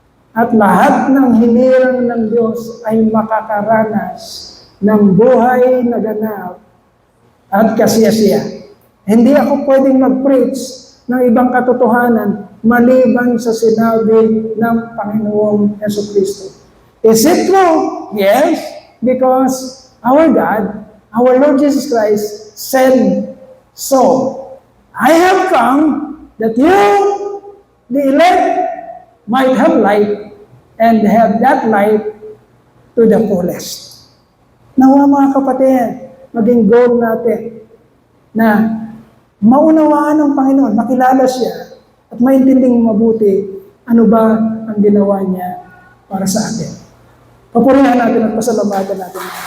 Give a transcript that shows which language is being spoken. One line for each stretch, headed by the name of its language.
Filipino: At lahat ng hinirang ng Diyos ay makakaranas ng buhay na ganap at kasiyasiya. Hindi ako pwedeng mag-preach ng ibang katotohanan maliban sa sinabi ng Panginoong Jesucristo.
English: Is it true? Yes, because our God, our Lord Jesus Christ, said so. I have come that you, the elect, might have life and have that life to the fullest.
Filipino: Nawa mga kapatid, maging goal natin na maunawaan ng Panginoon, makilala siya, at maintindihan mabuti ano ba ang ginawa niya para sa atin. Papurihan natin at pasalamatan natin.